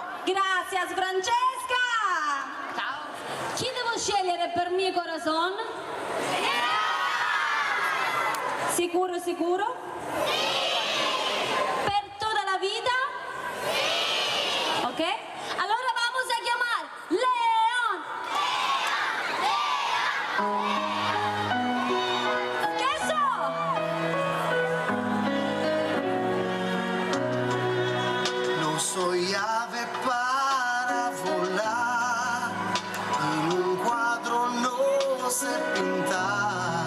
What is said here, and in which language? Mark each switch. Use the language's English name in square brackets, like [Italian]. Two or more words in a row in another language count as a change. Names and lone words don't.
[Italian] Grazie, Francesca. Ciao. Chi devo scegliere per mio corazon? Sicuro, sicuro? Per tutta la vita? Ok? [Spanish] Allora vamos a llamar León. No soy ave para volar, en un cuadro no sé pintar.